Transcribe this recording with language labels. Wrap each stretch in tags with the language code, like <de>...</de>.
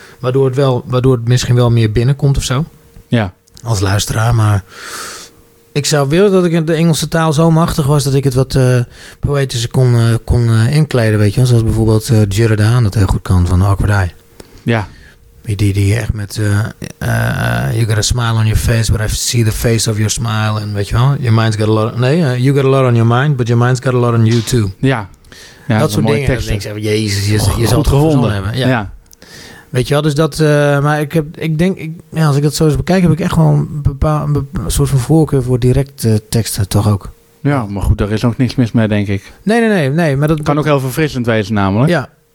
<nl>Waardoor het wel, waardoor het misschien wel meer binnenkomt of zo. Ja. Als luisteraar, maar... Ik zou willen dat ik de Engelse taal zo machtig was... dat ik het wat poëtischer kon inkleden, weet je wel. Zoals bijvoorbeeld Gerard Haan dat heel goed kan van Awkward Eye. Ja. Die echt met...</nl> <en>you got a smile on your face, but I see the face of your smile.</en> <nl>En weet je wel?</nl> <en>Your mind's got a lot... you got a lot on your mind, but your mind's got a lot on you too.</en> <nl>Ja. Ja, dat soort dingen. Teksten. Denk ik, jezus, je zal het gevonden hebben. Ja. Weet je wel, dus dat... maar ik heb, ik denk... Ik, ja, als ik dat zo eens bekijk, heb ik echt gewoon... een soort van voorkeur voor direct teksten, toch ook. Ja, maar goed, daar is ook niks mis mee, denk ik. Nee. Maar dat kan ook heel verfrissend wezen, namelijk.</nl>